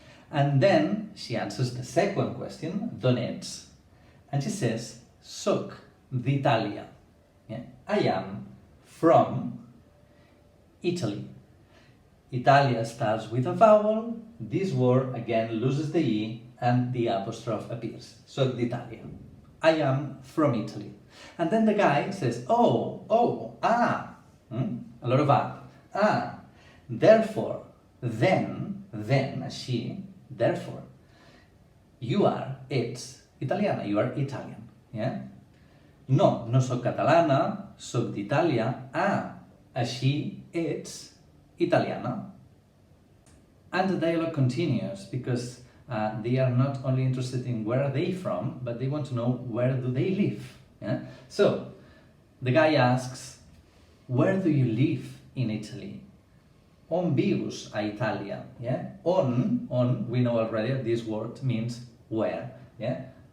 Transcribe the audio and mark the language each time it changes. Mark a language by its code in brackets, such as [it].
[en] And then she answers the second question, [ca] d'on ets? [en] And she says, [ca] soc d'Itàlia. [en] Yeah? I am from Italy. Italia starts with a vowel, this word again loses the E and the apostrophe appears. [ca] Soc d'Itàlia. [en] I am from Italy. And then the guy says, a lot of therefore, then, therefore, [ca] ets italiana, [en] you are Italian, yeah? [ca] No, no soc catalana, soc d'Itàlia, així ets italiana. [en] And the dialogue continues because they are not only interested in where are they from, but they want to know where do they live. Yeah? So the guy asks, where do you live in Italy? [ca] On vius a Italia. [en] Yeah? On, we know already this word means where. Yeah?